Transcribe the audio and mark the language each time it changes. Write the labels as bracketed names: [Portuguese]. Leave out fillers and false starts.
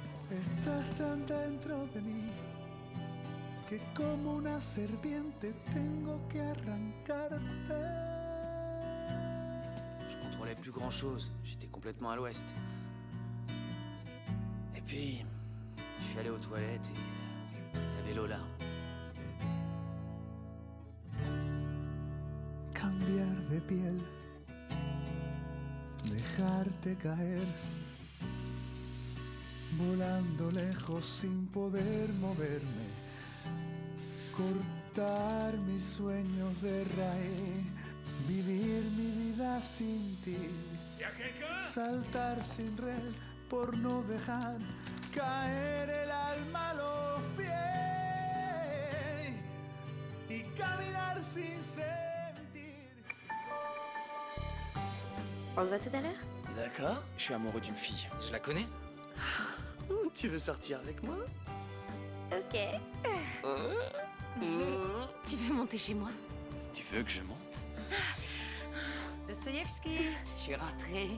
[Spanish] Estás tan dentro de mí que como una serpiente tengo que arrancarte. [French] Je contrôlais plus grand chose. J'étais complètement à l'ouest. Et puis, je suis allé aux toilettes et il y avait Lola. [Spanish] Cambiar de piel, dejarte caer, volando lejos sin poder moverme, cortar mis sueños de raíz, vivir mi vida sin ti, saltar sin red por no dejar caer el alma a los pies y caminar sin sentir. [French] On se voit tout à l'heure? D'accord, je suis amoureux d'une fille. Je la connais? Tu veux sortir avec moi? Ok. Tu veux monter chez moi? Tu veux que je monte? Dostoïevski, je suis rentrée.